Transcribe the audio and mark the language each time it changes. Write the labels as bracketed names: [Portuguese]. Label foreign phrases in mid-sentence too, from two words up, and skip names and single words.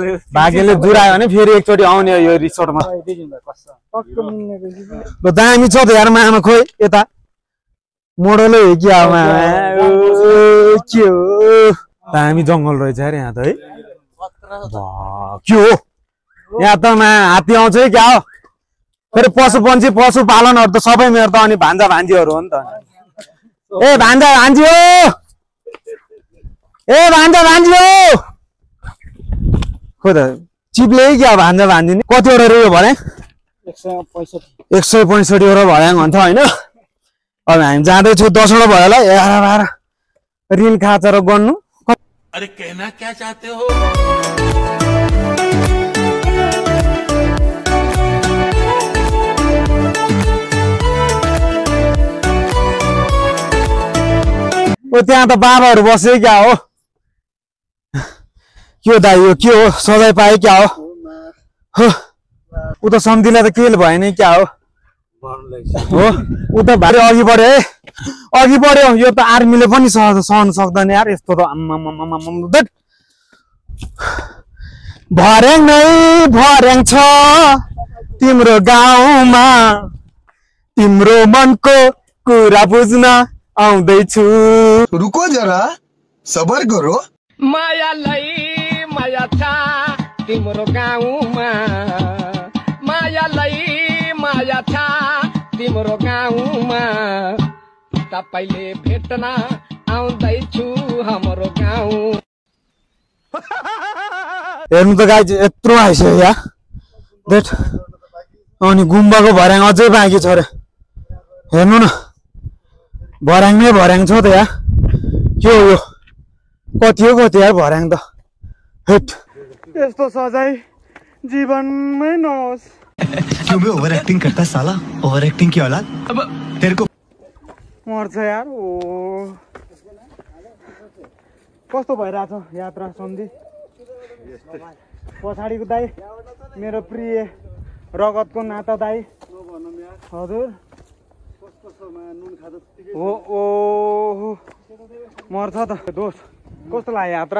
[Nepali] भाग्यले जुरायो भने फेरि एकचोटी आउने यो रिसोर्टमा ल दामी छ त यार मामा खोइ यता मोडलै हो कि आमा के हो दामी जंगल रहेछ यार यहाँ त है के हो यहाँ त हात्ती आउँछ है क्या हो फेरि पशुपन्छी पशुपालनहरू त सबै मेरो त अनि भान्जा भान्जीहरू हो नि त ए भान्जा भान्जी हो ए भान्जा भान्जी हो खोइ त चिप्ले क्या भान्जा भान्जी नि कतिवटा रह्यो भने 165 वटा भर्याङ भन्छ होइन अब हामी जाँदैछौँ 10 वटा भयो होला 11 12 रिल खाचेर गर्नु [Hindi] अरे कहना क्या चाहते हो [Nepali] ओ त्यहाँ त बाबाहरू बसे क्या हो के हो दाइ यो के हो सजाय पाए क्या हो उ त सम्धिलाई त के भएन क्या हो उ त भारी अघि बढ्यो है अघि बढ्यो यो त आर्मीले पनि सहन सक्दैन यार यस्तो त आम्मा भर्याङ नै भर्याङ छ तिम्रो गाउँमा तिम्रो मनको कुरा बुझ्न आउँदैछु [Hindi] रुको जरा सबर करो [Nepali] मायालाई माया छ तिम्रो गाउँमा मायालाई माया छ तिम्रो गाउँमा तपाईले भेट्न आउँदैछु हाम्रो गाउँ हेर्नु त गाई यत्रो आइसक्यो या देख अनि गुम्बाको भर्याङ अझै बाँकी छ रे हेर्नु न भर्याङ नै भर्याङ छ त या के हो यो कति यार भर्याङ त हेट यस्तो सजाय जीवनमै नहोस् [Hindi] क्यों बे [English] over acting [Hindi] करता है साला [English] over acting [Hindi] की औलाद तेरे को [Nepali] मर्छ यार ओ कस्तो भइरहेछ यात्रा सन्धि पछाडिको दाइ मेरो प्रिय रगतको नाता दाइ हजुर ओ ओ मर्छ त दोष कस्तो लाग्यो यात्रा